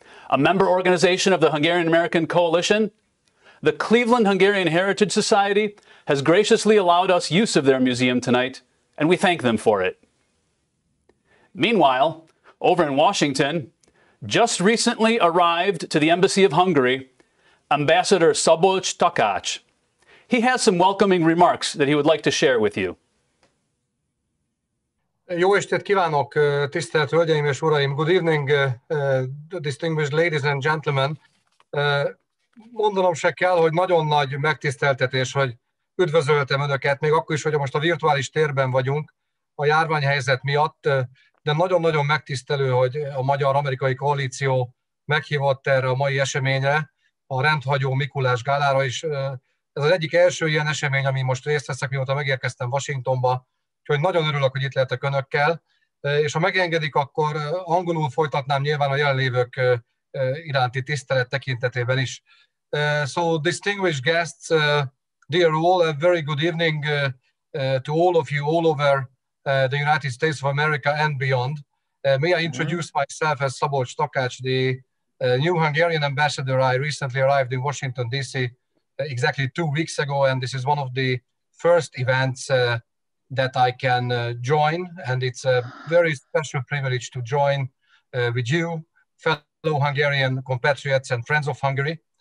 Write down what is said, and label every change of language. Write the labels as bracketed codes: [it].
[en] A member organization of the Hungarian American Coalition, the Cleveland Hungarian Heritage Society has graciously allowed us use of their museum tonight, and we thank them for it. Meanwhile, over in Washington, just recently arrived to the Embassy of Hungary, Ambassador Szabolcs Takács. He has some welcoming remarks that he would like to share with you. [hu] Jó estét kívánok, tisztelt Hölgyeim és Uraim! [en] Good evening, distinguished ladies and gentlemen. [hu] Mondanom se kell, hogy nagyon nagy megtiszteltetés, hogy üdvözöltem Önöket, még akkor is, hogy most a virtuális térben vagyunk a járványhelyzet miatt, de nagyon-nagyon megtisztelő, hogy a Magyar-Amerikai Koalíció meghívott erre a mai eseményre, a rendhagyó Mikulás Gálára is. Ez az egyik első ilyen esemény, ami most részt veszek, mióta megérkeztem Washingtonba, úgyhogy nagyon örülök, hogy itt lehetek Önökkel, és ha megengedik, akkor angolul folytatnám nyilván a jelenlévők iránti tisztelet tekintetében is. [en] So, distinguished guests, dear all, a very good evening to all of you all over the United States of America and beyond. May I introduce myself as Szabolcs Takács, the new Hungarian ambassador. I recently arrived in Washington, D.C. Exactly 2 weeks ago, and this is one of the first events that I can join, and it's a very special privilege to join with you, fellow Hungarian compatriots and friends of Hungary.